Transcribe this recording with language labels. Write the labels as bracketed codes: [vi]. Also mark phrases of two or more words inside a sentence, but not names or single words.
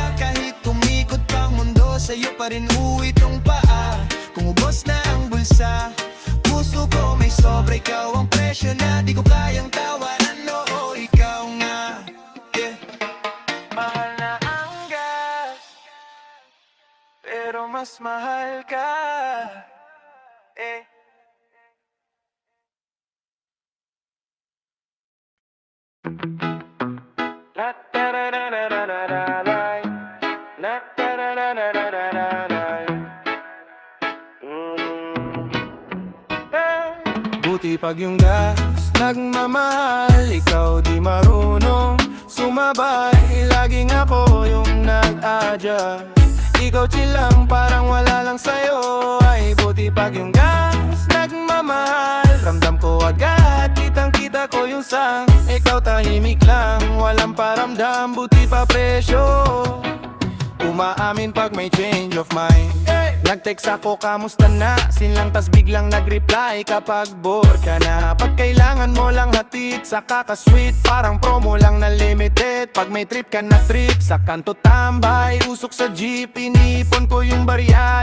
[tl] Kahit tumikot pang mundo, sa'yo pa rin uwi tong paa. Kung ubos na ang bulsa, puso ko may sobra. Ikaw ang presyo na di ko kayang tawaran. Oo, ikaw nga, yeah. Mahal na ang gas, pero mas mahal ka, eh. La da da da da da da da da. La da da da da da da da da. Buti pag yung gas nagmamahal, ikaw di marunong sumabay. Laging ako yung nag-adjust, ikaw chill lang, parang wala lang sa'yo. Ay buti pag yung gas nagmamahal, ramdam ko agad, kitang-kita ko yung sang. Ikaw tahimik lang, walang paramdam, buti pa presyo. Umaamin pag may [en] change of mind. [tl] Nag-text ako, kamusta na? Sinlang tas biglang nag-reply kapag bored ka na. Pag kailangan mo lang hatid, saka ka-sweet, parang promo lang na limited. Pag may trip ka na trip, sa kanto tambay, usok sa jeep, inipon ko yung barya.